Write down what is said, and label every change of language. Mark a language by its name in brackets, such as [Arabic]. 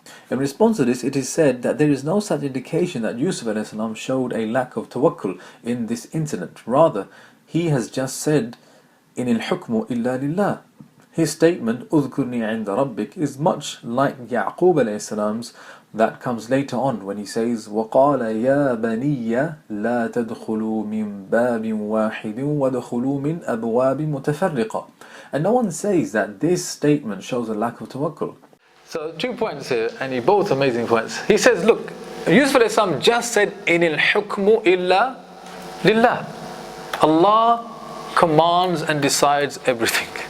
[English] In response to this, it is said that there is no such indication that Yusuf a.s. showed a lack of tawakkul in this incident. Rather, he has just said, [Arabic] in al-hukmu illa lillah. [English] His statement, [Arabic] اذكرني عند ربك, [English] is much like Yaqub a.s. that comes later on when he says, [Arabic] وَقَالَ يَا بَنِيَّ لَا تَدْخُلُوا مِنْ بَابٍ وَاحِدٍ وَدْخُلُوا مِنْ أَبْوَابٍ مُتَفَرِّقَةٍ. [English] And no one says that this statement shows a lack of tawakkul. So 2 points here, and both amazing points. He says, look, Yusuf a.s. just said, [Arabic] in al-hukmu illa lillah. [English] Allah commands and decides everything.